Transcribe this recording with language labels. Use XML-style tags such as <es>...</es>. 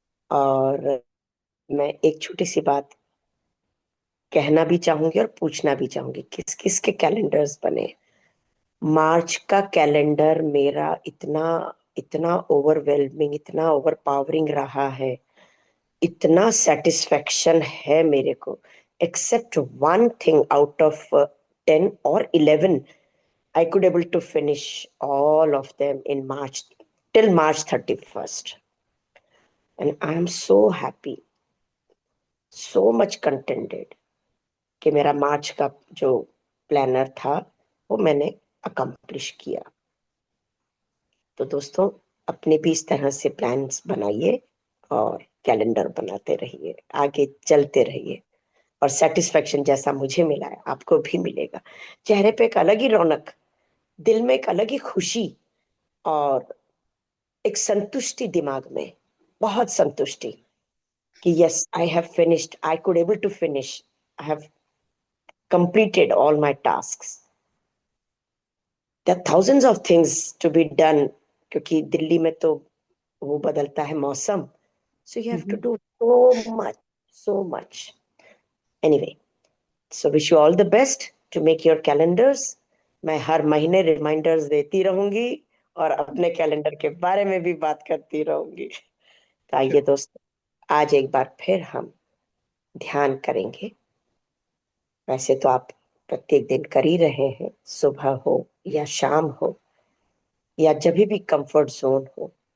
<hi>और मैं एक छोटी सी बात कहना भी चाहूंगी और पूछना भी चाहूंगी, किस किस के कैलेंडर्स बने। मार्च का कैलेंडर मेरा इतना इतना ओवरवेलमिंग, इतना ओवरपावरिंग रहा है, इतना सेटिस्फेक्शन है मेरे को।</hi> <en>except one thing, out of 10 or 11 I could able to finish all of them in March, till March 31st, and I am so happy, so much contented</en> <hi>कि मेरा मार्च का जो प्लानर था वो मैंने अकम्प्लिश किया। तो दोस्तों, अपने भी इस तरह से प्लान्स बनाइए और कैलेंडर बनाते रहिए, आगे चलते रहिए, और सेटिस्फेक्शन जैसा मुझे मिला है आपको भी मिलेगा। चेहरे पे एक अलग ही रौनक, दिल में एक अलग ही खुशी, और एक संतुष्टि दिमाग में, बहुत संतुष्टि कि</hi> <en>Yes, I have finished, I could able to finish, I have completed all my tasks. There are thousands of things to be done,</en> <hi>क्योंकि दिल्ली में तो वो बदलता है मौसम,</hi> <en>so you have to do so much, so much. Anyway, so wish you all the best to make your calendars.</en> <hi>मैं हर महीने reminders देती रहूंगी और अपने कैलेंडर के बारे में भी बात करती रहूंगी। तो आइए दोस्तों, आज एक बार फिर हम ध्यान करेंगे। वैसे तो आप प्रत्येक दिन कर ही रहे हैं, सुबह हो या शाम हो या जब भी कंफर्ट जोन हो।</hi>